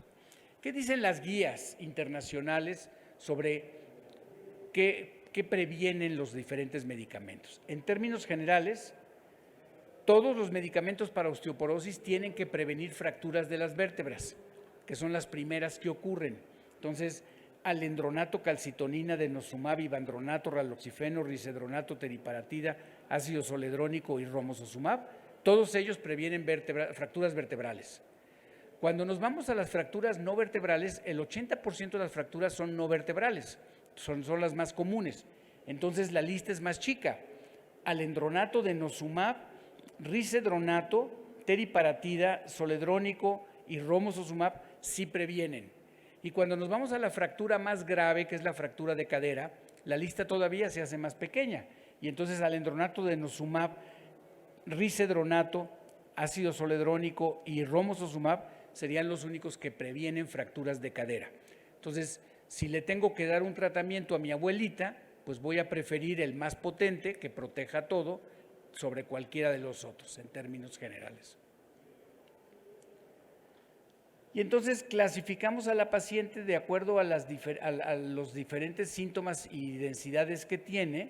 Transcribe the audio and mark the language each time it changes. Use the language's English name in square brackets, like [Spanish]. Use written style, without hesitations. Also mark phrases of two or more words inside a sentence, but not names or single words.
[Spanish] ¿Qué dicen las guías internacionales sobre qué previenen los diferentes medicamentos? En términos generales, todos los medicamentos para osteoporosis tienen que prevenir fracturas de las vértebras, que son las primeras que ocurren. Entonces, alendronato, calcitonina, denosumab, ivandronato, raloxifeno, risedronato, teriparatida, ácido zoledrónico y romosozumab, todos ellos previenen fracturas vertebrales. Cuando nos vamos a las fracturas no vertebrales, el 80% de las fracturas son no vertebrales, son las más comunes. Entonces la lista es más chica. Alendronato, denosumab, risedronato, teriparatida, zoledrónico y romosozumab sí previenen. Y cuando nos vamos a la fractura más grave, que es la fractura de cadera, la lista todavía se hace más pequeña. Y entonces alendronato, denosumab, risedronato, ácido zoledrónico y romosozumab serían los únicos que previenen fracturas de cadera. Entonces, si le tengo que dar un tratamiento a mi abuelita, pues voy a preferir el más potente, que proteja todo, sobre cualquiera de los otros, en términos generales. Y entonces clasificamos a la paciente de acuerdo a los diferentes síntomas y densidades que tiene.